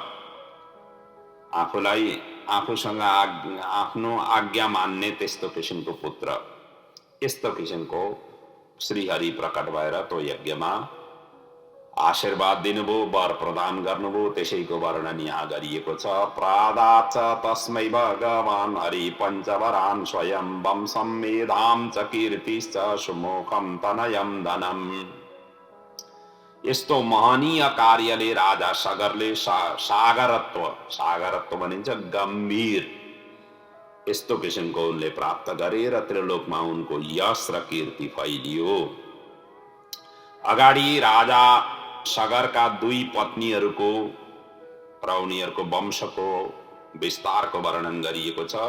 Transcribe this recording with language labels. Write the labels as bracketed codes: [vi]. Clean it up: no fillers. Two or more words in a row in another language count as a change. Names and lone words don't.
[ne] आफूलाई आफूसँग आफ्नो आज्ञा मान्ने त्यस्तो किसिमको पुत्र। यस्तो किसिमको श्रीहरि प्रकट भएर त्यो यज्ञमा आशीर्वाद दिनुभयो, वर प्रदान गर्नुभयो। त्यसैको वर्णन यहाँ गरिएको छ। [sa] प्रादाच तस्मै भगवान् हरि पञ्चवरान् स्वयं वंशं मेधां च कीर्तिश्च सुमुखं तनयं धनम्। [ne] यस्तो महनीय कार्यले राजा सगरले सागरत्व भनिन्छ गम्भीर, यस्तो किसिमको उनले प्राप्त गरे र त्रिलोकमा उनको यश र कीर्ति फैलियो। अगाडि राजा सगरका 2 पत्नीहरूको र उनीहरूको वंशको विस्तारको वर्णन गरिएको छ।